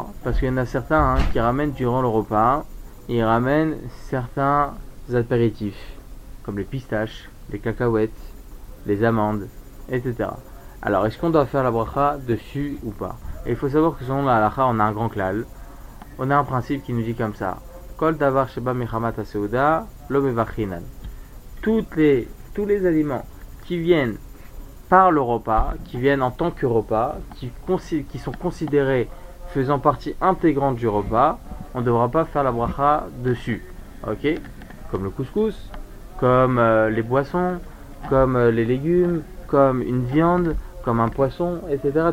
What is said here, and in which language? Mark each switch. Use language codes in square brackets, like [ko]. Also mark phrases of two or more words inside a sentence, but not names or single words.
[fr] Parce qu'il y en a certains qui ramènent durant le repas, ils ramènent certains apéritifs, comme les pistaches, les cacahuètes, les amandes, etc. Alors, est-ce qu'on doit faire la bracha dessus ou pas? Et il faut savoir que selon la halakha, on a un grand klal. On a un principe qui nous dit comme ça. [he] כל דבר שבא מחמת הסעודה לא מברכינן. [fr] Tous les aliments qui viennent par le repas, qui viennent en tant que repas, qui sont considérés faisant partie intégrante du repas, on ne devra pas faire la bracha dessus. Ok? Comme le couscous, comme les boissons, comme les légumes, comme une viande, comme un poisson, etc.